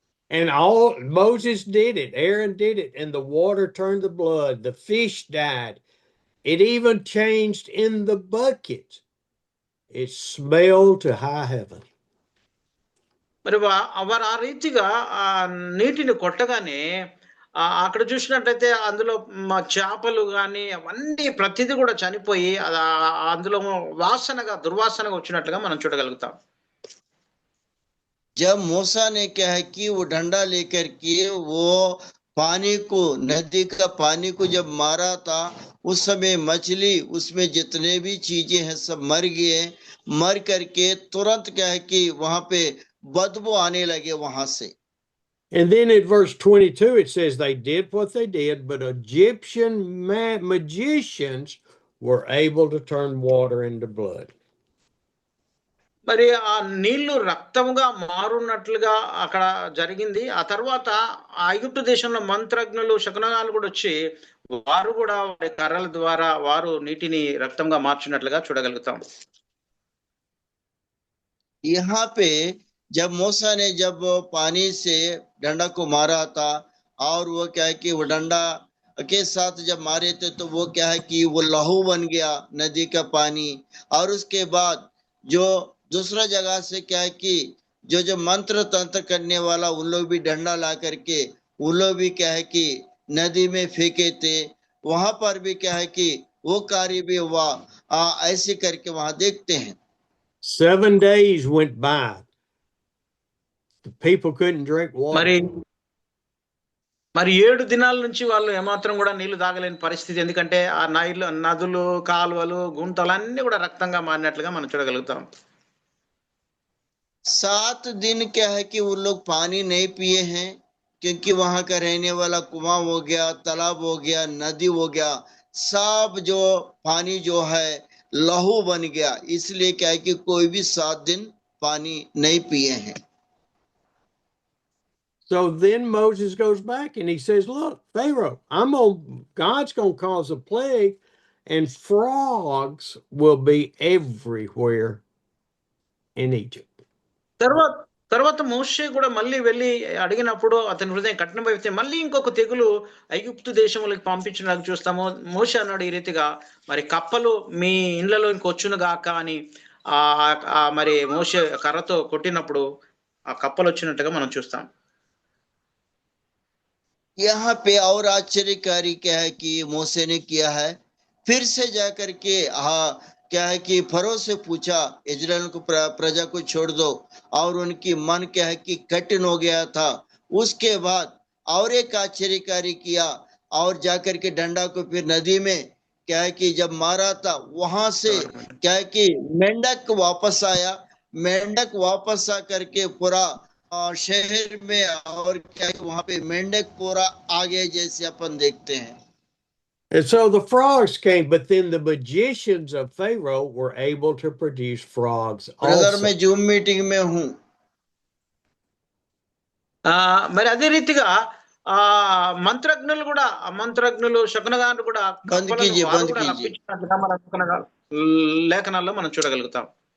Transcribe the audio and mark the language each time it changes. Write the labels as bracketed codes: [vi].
[en] And all Moses did it, Aaron did it, and the water turned to blood. The fish died. It even changed in the buckets. It smelled to high heaven. [te] మరి వారు ఆ రీతిగా ఆ నీటిని కొట్టగానే అక్కడ చూసినట్లయితే అందులో చేపలు కానీ అవన్నీ ప్రతిదీ కూడా చనిపోయి అందులో వాసనగా, దుర్వాసనగా వచ్చినట్లుగా మనం చూడగలుగుతాం। [hi] जब मूसा ने क्या है कि वो डंडा लेकर के वो पानी को, नदी का पानी को जब मारा था, उस समय मछली, उसमें जितने भी चीजें हैं सब मर गए। मर करके तुरंत क्या है कि वहां पे बदबू आने लगे वहां से। And then in verse 22, it says they did what they did, but Egyptian magicians were able to turn water into blood. మరి ఆ నీళ్లు రక్తముగా మారున్నట్లుగా అక్కడ జరిగింది. ఆ తర్వాత ఆ ఐగుప్తు దేశంలో మంత్రజ్ఞులు శకునగాలు కూడా వచ్చి వారు కూడా వారి కర్రల ద్వారా వారు నీటిని రక్తంగా మార్చినట్లుగా చూడగలుగుతాం. यहाँ पे जब मूसा ने जब पानी से डंडा को मारा था, और वो क्या है कि वो डंडा के साथ जब मारे थे तो वो क्या है कि वो लहू बन गया नदी का पानी। और उसके बाद जो दूसरा जगह से क्या है कि जो जो मंत्र तंत्र करने वाला उन लोग भी डंडा ला करके उन लोग भी क्या है कि नदी में फेंके थे। वहां पर भी क्या है कि वो कार्य भी हुआ। ऐसे करके वहां देखते हैं। [en] 7 days went by. The people couldn't drink water. [te] మరి 7 దినాల నుంచి వాళ్ళు ఏమాత్రం కూడా నీళ్లు తాగలేని పరిస్థితి. ఎందుకంటే ఆ నదులు, కాలువలు, గుంటలు అన్ని కూడా రక్తంగా మారినట్లుగా మనం చూడగలుగుతాం. [hi] 7 दिन क्या है कि वो लोग पानी नहीं पिए हैं, क्योंकि वहां का रहने वाला कुआं हो गया, तालाब हो गया, नदी हो गया, सब जो पानी जो है लहू बन गया। इसलिए क्या है कि कोई भी 7 दिन पानी नहीं पिए हैं। [en] So then Moses goes back and he says, look, Pharaoh, God's going to cause a plague and frogs will be everywhere in Egypt. [te] తర్వాత మోషే కూడా మళ్ళీ వెళ్ళి అడిగినప్పుడు అతని హృదయం కఠినమైతే మళ్ళీ ఇంకొక తెగులు ఐగుప్తు దేశంలోకి పంపించినట్టు చూస్తాము. మోషే అన్నాడు ఈ రీతిగా, మరి కప్పలు మీ ఇండ్లలోకి వచ్చును గాక అని మరి మోషే కర్రతో కొట్టినప్పుడు ఆ కప్పలు వచ్చినట్టుగా మనం చూస్తాం. [hi] यहाँ पे और आश्चर्यकारी क्या है कि मूसा ने किया है, फिर से जाकर के क्या है कि फरो से पूछा इजराइल को प्रजा को छोड़ दो, और उनकी मन क्या है कि कठिन हो गया था। उसके बाद और एक आश्चर्यकारी किया, और जाकर के डंडा को फिर नदी में क्या है कि जब मारा था वहां से क्या है कि मेंढक वापस आया। मेंढक वापस आ करके पूरा शहर में, और क्या है वहां पे मेंढक पूरा आ गए जैसे अपन देखते हैं। [en] And so the frogs came, but then the magicians of Pharaoh were able to produce frogs brother also. [hi] मैं जूम मीटिंग में हूँ। [te] మరి అదే రీతిగా మంత్రజ్ఞులు శకునగాళ్ళు కూడా రప్పించినట్లుగా మన లేఖనాల్లో మనం చూడగలుగుతాం.